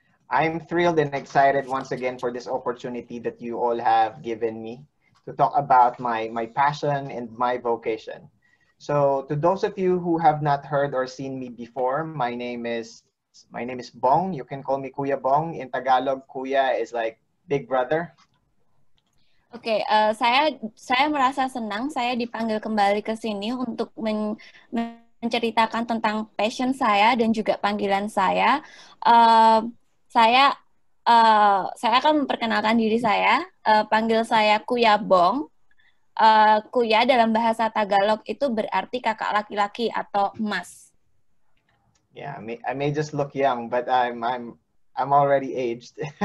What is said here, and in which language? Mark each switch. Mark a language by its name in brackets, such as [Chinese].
[English] I'm thrilled and excited once again for this opportunity that you all have given me to talk about my passion and my vocation. So to those of you who have not heard or seen me before, my name is Bong. You can call me Kuya Bong. In Tagalog, Kuya is like big brother. [Indonesian] Oke, saya merasa senang saya dipanggil kembali ke sini untuk menceritakan tentang passion saya dan juga panggilan saya. Saya akan memperkenalkan diri saya. Panggil saya Kuya Bong. Kuya dalam bahasa Tagalog itu berarti kakak laki-laki atau mas. [English] Yeah, I may just look young, but I'm already aged.